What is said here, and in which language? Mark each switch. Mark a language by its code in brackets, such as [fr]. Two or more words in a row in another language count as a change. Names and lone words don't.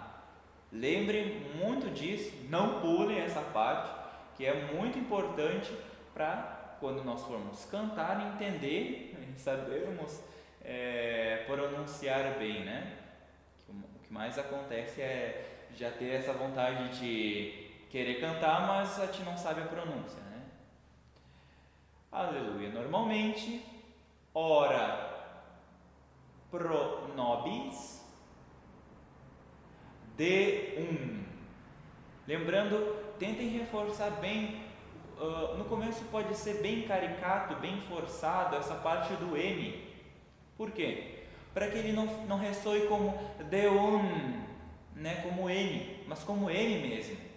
[pt] Lembrem muito disso, não pulem essa parte, que é muito importante para quando nós formos cantar, entender e sabermos pronunciar bem, né? O que mais acontece é já ter essa vontade de querer cantar, mas a gente não sabe a pronúncia, né? Aleluia. Normalmente, [la] ora pro nobis [pt] de Lembrando, tentem reforçar bem. No começo pode ser bem caricato, bem forçado essa parte do M. Por quê? Para que ele não ressoe como de né, como N, mas como M mesmo.